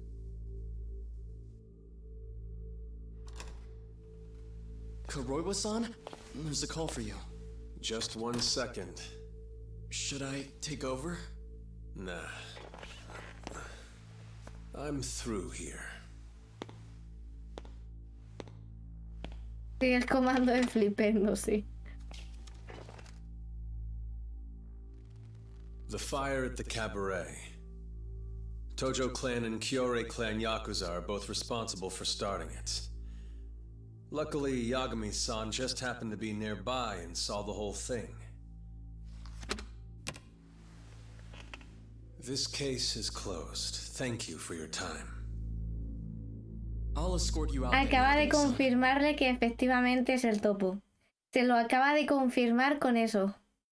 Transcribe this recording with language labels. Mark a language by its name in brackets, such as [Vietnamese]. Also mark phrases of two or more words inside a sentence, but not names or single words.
[English] Kuroiwa-san? There's a call for you. Just 1 second. Should I take over? Nah. I'm through here. [Spanish] Sí, el comando de flipendo, sí. [English] The fire at the cabaret. Tojo clan and Kyorei clan Yakuza are both responsible for starting it. Luckily, Yagami-san just happened to be nearby and saw the whole thing. This case is closed. Thank you for your time. I'll escort you out. [Spanish] Acaba de confirmarle que efectivamente es el topo. Se lo acaba de confirmar con eso.